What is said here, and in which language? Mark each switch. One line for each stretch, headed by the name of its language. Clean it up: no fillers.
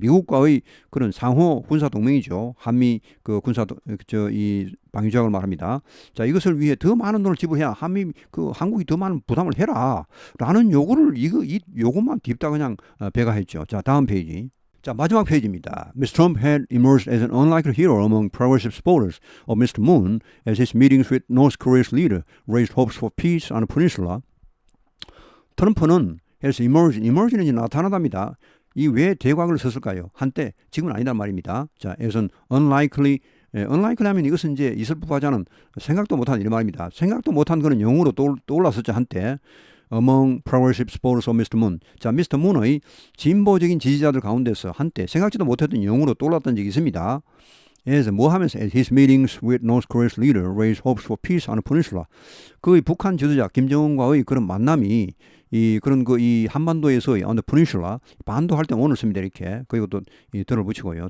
Korean: 미국과의 그런 상호 군사 동맹이죠. 한미 그 군사 이 방위 조약을 말합니다. 자, 이것을 위해 더 많은 돈을 지불해야 한국이 더 많은 부담을 해라라는 요구를 이 요구만 딥다 그냥 배가했죠. 자, 다음 페이지. 자, 마지막 페이지입니다.
English: Mr. Trump had emerged as an unlikely hero among progressive supporters of Mr. Moon as his meetings with North Korea's leader raised hopes for peace on the peninsula.
Korean: 트럼프는 has emerg는 이제 나타나답니다. 이 왜 대곽을 썼을까요? 한때, 지금은 아니란 말입니다. 자, as an unlikely 하면 이것은 이제 있을 법하지 않은 생각도 못한 이 말입니다. 생각도 못한 그런 영어로 떠올랐었죠, 한때.
English: among progressive supporters of Mr. Moon. 자, Mr.
Korean: Moon의 진보적인 지지자들 가운데서 한때 생각지도 못했던 영웅으로 떠올랐던 적이 있습니다.
English: as
Korean: 뭐 하면서
English: as his meetings with North Korea's leader raised hopes for peace on the peninsula.
Korean: 그의 북한 지도자 김정은과의 그런 만남이 이 한반도에서의
English: on the peninsula,
Korean: 반도 할 때 오늘 씁니다 이렇게. 그리고 또 이 덜을 붙이고요.